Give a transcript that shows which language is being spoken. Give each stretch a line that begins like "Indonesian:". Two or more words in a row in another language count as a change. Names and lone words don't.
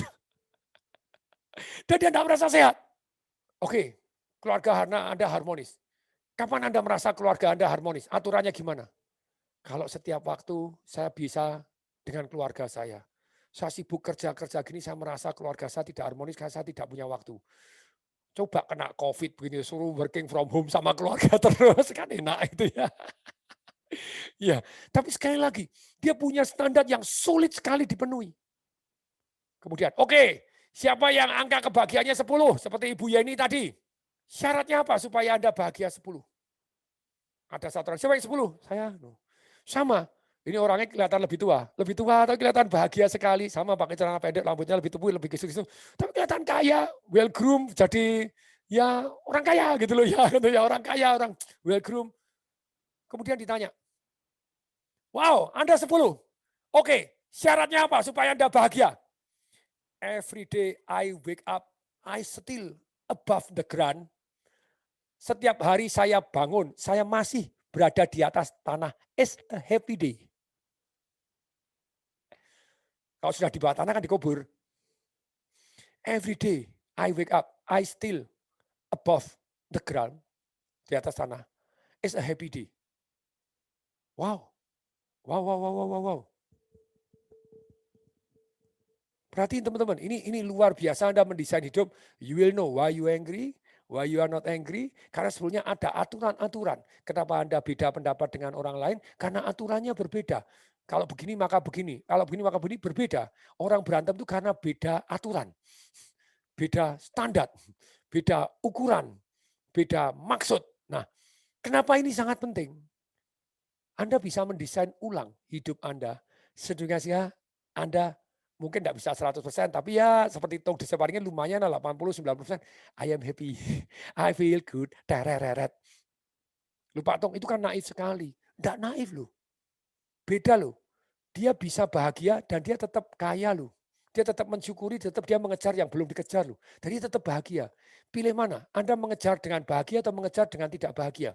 Indonesian: Dan dia tidak merasa sehat. Oke, keluarga Anda harmonis. Kapan Anda merasa keluarga Anda harmonis? Aturannya gimana? Kalau setiap waktu saya bisa dengan keluarga saya. Saya sibuk kerja-kerja gini, saya merasa keluarga saya tidak harmonis karena saya tidak punya waktu. Coba kena COVID begini, suruh
English: working from home
Indonesian: sama keluarga terus, kan enak itu ya. Iya, tapi sekali lagi, dia punya standar yang sulit sekali dipenuhi. Kemudian, oke, siapa yang angka kebahagiaannya 10, seperti Ibu Yeni tadi? Syaratnya apa supaya Anda bahagia 10? Ada satu orang, siapa yang 10? Saya. Sama, ini orangnya kelihatan lebih tua tapi kelihatan bahagia sekali, sama pakai celana pendek, rambutnya lebih tebal, lebih kisut-kisut, tapi kelihatan kaya,
English: well groom,
Indonesian: jadi ya orang kaya gitu loh ya, gitu ya orang kaya, orang
English: well groom.
Indonesian: Kemudian ditanya, wow, Anda 10. Oke, syaratnya apa supaya Anda bahagia?
English: Every day I wake up, I still above the ground.
Indonesian: Setiap hari saya bangun, saya masih berada di atas tanah.
English: It's a happy day.
Indonesian: Kalau sudah di bawah tanah kan dikubur.
English: Every day I wake up, I still above the ground,
Indonesian: di atas tanah.
English: It's a happy day. Wow. Wow, wow, wow, wow, wow, wow.
Indonesian: Perhatiin teman-teman, ini luar biasa Anda mendesain hidup.
English: You will know why you angry, why you are not angry.
Indonesian: Karena sebetulnya ada aturan-aturan. Kenapa Anda beda pendapat dengan orang lain? Karena aturannya berbeda. Kalau begini maka begini, kalau begini maka begini, berbeda. Orang berantem itu karena beda aturan, beda standar, beda ukuran, beda maksud. Nah, kenapa ini sangat penting? Anda bisa mendesain ulang hidup Anda sedemikian Anda mungkin tidak bisa 100%, tapi ya seperti Tong Deseparingnya lumayan lah 80-90%.
English: I am happy, I feel good, tereret.
Indonesian: Lupa Tong, itu kan naif sekali. Tidak naif loh, beda loh. Dia bisa bahagia dan dia tetap kaya loh. Dia tetap mensyukuri, tetap dia mengejar yang belum dikejar loh. Dan dia tetap bahagia. Pilih mana? Anda mengejar dengan bahagia atau mengejar dengan tidak bahagia?